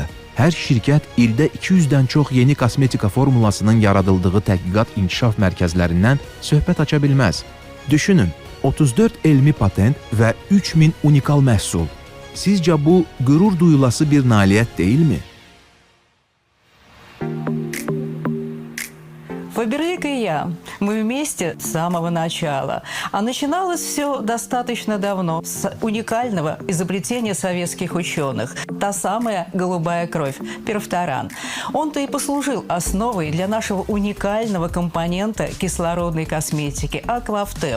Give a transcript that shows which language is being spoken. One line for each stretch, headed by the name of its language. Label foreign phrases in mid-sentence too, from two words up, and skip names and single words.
Azerbaijani: Hər şirkət ildə 200-dən çox yeni kosmetika formulasının yaradıldığı tədqiqat inkişaf mərkəzlərindən söhbət aça bilməz. Düşünün, 34 elmi patent və 3000 unikal məhsul. Sizcə bu qürur duyulası bir nailiyyət deyilmi?
Russian: Фаберлик и я, мы вместе с самого начала. А начиналось все достаточно давно, с уникального изобретения советских ученых. Та самая голубая кровь, перфторан. Он-то и послужил основой для нашего уникального компонента кислородной косметики – Аквафтем.